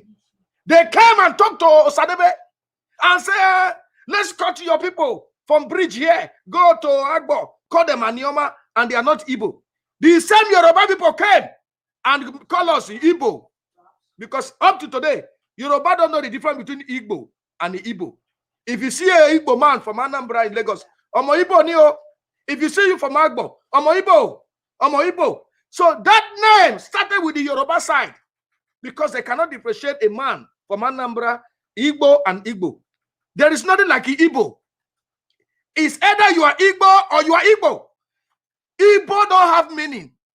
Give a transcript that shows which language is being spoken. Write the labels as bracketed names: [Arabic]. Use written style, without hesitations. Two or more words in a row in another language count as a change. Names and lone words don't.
[English] They came and talked to Osadebe and said, let's cut your people from bridge here, go to Agbo, call them Anioma, and they are not Igbo. The same Yoruba people came and call us Igbo, because up to today, Yoruba don't know the difference between Igbo and the Igbo. If you see a Igbo man from Anambra in Lagos, [Yoruba] Omo Igbo Nio. [English] If you see you from Agbo, [Yoruba] Omo Igbo, Omo Igbo. [English] So that name started with the Yoruba side, because they cannot differentiate a man from Anambra, Igbo, and Igbo. There is nothing like Igbo. It's either you are Igbo or you are Igbo. Igbo don't have meaning.